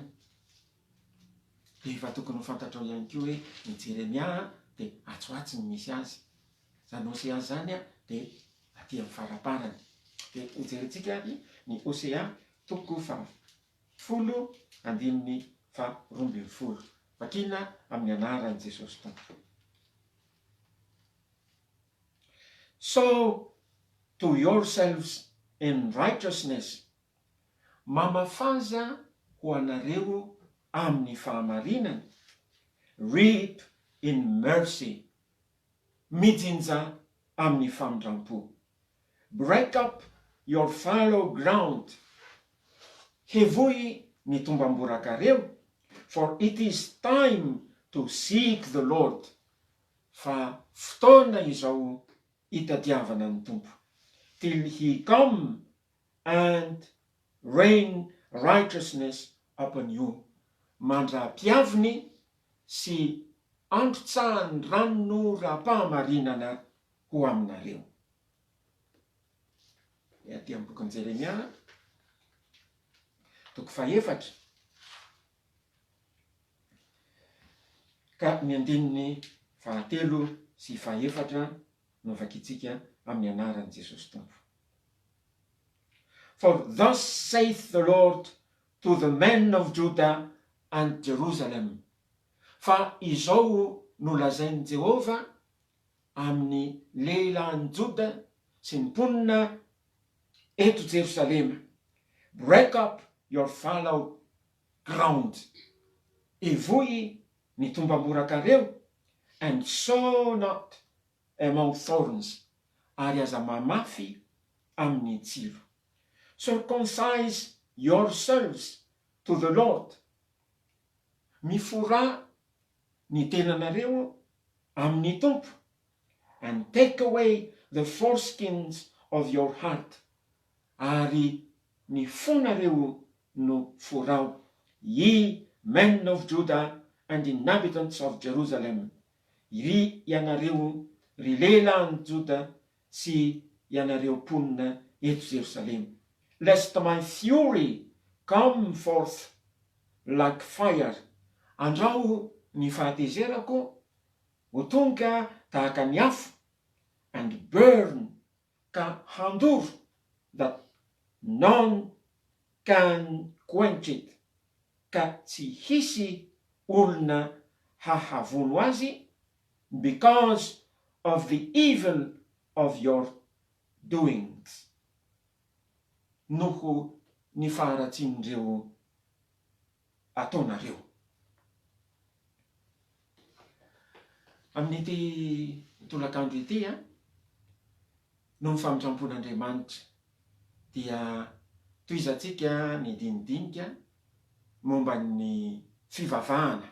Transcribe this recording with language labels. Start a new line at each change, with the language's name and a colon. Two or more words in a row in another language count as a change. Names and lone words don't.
Malagasy: Dia efa tokony ho fantatrao ihany koa hoe ny Jeremia dia atsoatsy ny misy azy, zany Osea zany dia aty amin'ny faraparany. Dia hijerentsika ny Osea toko 10 andininy 12. Vakina amin'ny anaran'i Jesosy Tompo.
English: Sow to yourselves in righteousness,
Malagasy: mamafaza ho anareo amin'ny fahamarinana,
English: reap in mercy,
Malagasy: mijinja amin'ny famindrampo.
English: Break up your fallow ground,
Malagasy: hevoy ny tombam-borakareo,
English: for it is time to seek the Lord.
Malagasy: Fa fotoana izao hitadiavana ny Tompo,
English: till he come and rain righteousness upon you.
Malagasy: Mandra-piaviny sy androtsahany rano ra-pahamarinana ho aminareo. Aty amin'ny bokin'i Jeremia, toko 4, ka ny andininy 3 sy 4 no vakitsika amin'ny anaran'i Jesosy Tompo.
English: For thus saith the Lord to the men of Judah and Jerusalem.
Malagasy: Fa izao no lazain'i Jehova amin'ny lehilahin'i Joda sy ny mponina eto Jerusalema.
English: Break up your fallow ground.
Malagasy: Evoy ny tombam-borakareo,
English: and sow not among thorns,
Malagasy: ary aza mamafy amin'ny tsiro.
English: Circumcise yourselves to the Lord.
Malagasy: Mifora ny tenanareo amin'ny Tompo,
English: and take away the foreskins of your heart.
Malagasy: Ary ny fonareo no forao,
English: ye men of Judah and inhabitants of Jerusalem.
Malagasy: Ry ianareo, ry lehilahin'i Joda sy ianareo mponina eto Jerusalem.
English: Lest my fury come forth like fire.
Malagasy: Andrao ny fahatezerako ho tonga tahaka ny afo,
English: and burn,
Malagasy: ka handoro,
English: that none
Malagasy: koaintrety ka tsy hisy olona hahavono azy
English: because of the evil of your doings,
Malagasy: noho ny faharatsin'ireo ataonareo. Amin'ity tolakandro ity no ny famindrampon'Andriamanitra dia toizantsika ny dinidinika momba ny fivavahana.